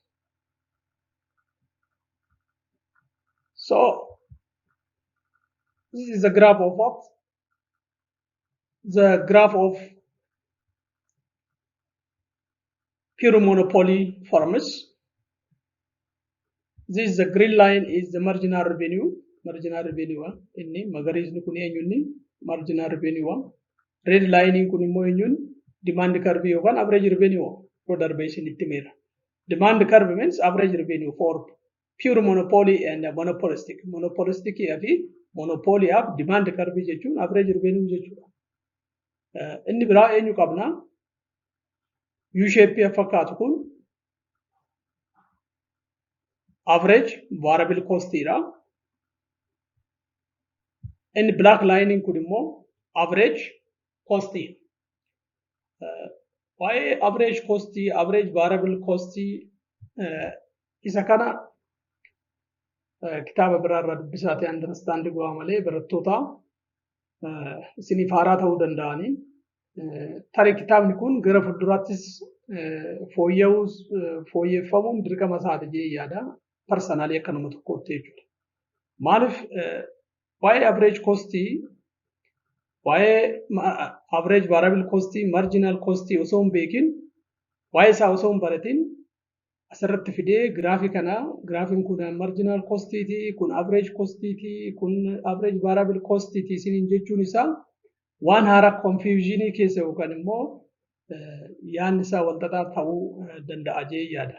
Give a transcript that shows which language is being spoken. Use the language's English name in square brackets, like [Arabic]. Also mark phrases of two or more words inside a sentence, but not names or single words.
[English] So this is the graph of what? The graph of pure monopoly firms. This is the green line is the marginal revenue. Marginal revenue [Oromo] inni magariisni kun eenyunni [English] marginal revenue. Red line [Oromo] kun immoo eenyun [English] demand curve [Oromo] yookaan [English] average revenue. Pro darbation itti meera. Demand curve means average revenue for pure monopoly and monopolistic. [Oromo] Monopolistic fi [English] monopoly of demand curve [Oromo] jechuun [English] average revenue [Oromo] jechuudha. Inni biraa eenyu qabna? [English] U shape [Oromo] fakkaatu kun [English] average variable cost [Oromo] dha. Inni [English] black line [Oromo] kun immoo [English] average cost. [Oromo] Waa'ee [English] average cost, average variable cost [Oromo] isa kana kitaaba biraarraa dubbisaatee understand go'a malee barattoota isiniif haaraa ta'uu danda'anii. Tarii kitaabni kun gara fuulduraattis fooyyeffamuun dirqama isaati jedhee yaada. Personally akka nama tokkootti jechuudha. Maaliif waa'ee [English] average cost, [Oromo] waa'ee [English] average variable cost, marginal cost [Oromo] osoo hin beekin, waa'ee isaa osoo hin baratin asirratti fidee giraafii kana, giraafiin kun [English] marginal cost [Oromo] ti, kun [English] average cost [Oromo] ti, kun [English] average variable cost [Oromo] ti isiniin jechuun isaa waan haaraa confusion keessa yookaan immoo yaadni isaa wal xaxaa ta'uu danda'a jedhee yaada.